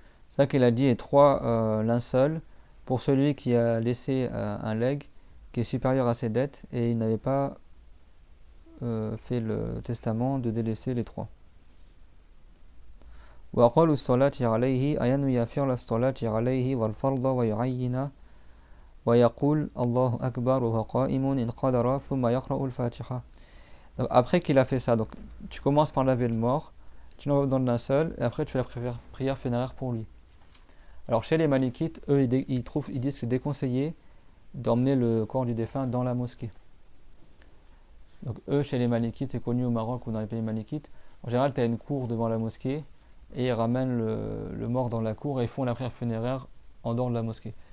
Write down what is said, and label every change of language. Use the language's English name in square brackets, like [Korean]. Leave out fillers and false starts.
[French] Ça qu'il a dit est 3 linceuls pour celui qui a laissé un legs qui est supérieur à ses dettes et il n'avait pas fait le testament de délaisser les 3. [Arabic] وأقل الصلاة عليه أن يفعل الصلاة عليه والفرض ويعين ويقول الله أكبر وهو قائم إن قدر ثم يقرأ الفاتحة. [French] Donc après qu'il a fait ça, donc tu commences par laver le mort, tu l'envoies dans le linceul et après tu fais la prière funéraire pour lui. Alors chez les Malikites, eux ils disent que c'est déconseillé d'emmener le corps du défunt dans la mosquée. Donc eux chez les Malikites, c'est connu au Maroc ou dans les pays Malikites, en général tu as une cour devant la mosquée et ils ramènent le mort dans la cour et ils font la prière funéraire en dehors de la mosquée.